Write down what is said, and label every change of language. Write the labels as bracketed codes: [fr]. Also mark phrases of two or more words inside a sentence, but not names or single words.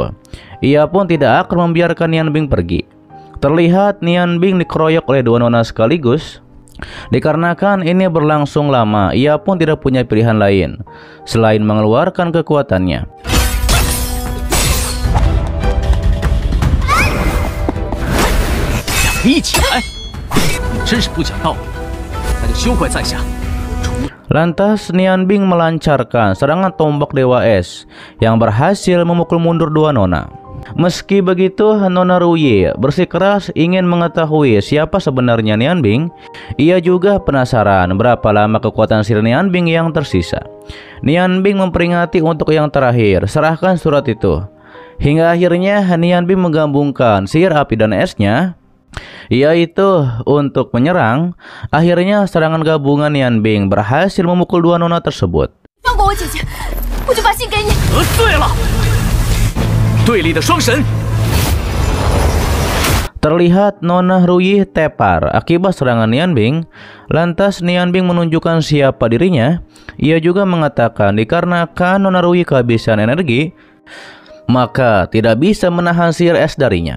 [id] Ia pun tidak akan membiarkan Nian Bing pergi. Terlihat Nian Bing dikeroyok oleh dua nona sekaligus. Dikarenakan ini berlangsung lama, ia pun tidak punya pilihan lain selain mengeluarkan kekuatannya. [zh] 一起来！你真是不讲道理，那就休怪在下。 [id] Lantas Nian Bing melancarkan serangan tombak Dewa Es yang berhasil memukul mundur dua nona. Meski begitu, Nona Ruyi bersikeras ingin mengetahui siapa sebenarnya Nian Bing. Ia juga penasaran berapa lama kekuatan sihir Nian Bing yang tersisa. Nian Bing memperingati untuk yang terakhir, serahkan surat itu. Hingga akhirnya Nian Bing menggabungkan sihir api dan esnya, yaitu untuk menyerang. Akhirnya serangan gabungan Nian Bing berhasil memukul dua nona tersebut. [zh] 放过我姐姐，我就把信给你。得罪了，队里的双神。 [id] Terlihat Nona Ruyi tepar akibat serangan Nian Bing. Lantas Nian Bing menunjukkan siapa dirinya. Ia juga mengatakan dikarenakan Nona Ruyi kehabisan energi, maka tidak bisa menahan sihir es darinya.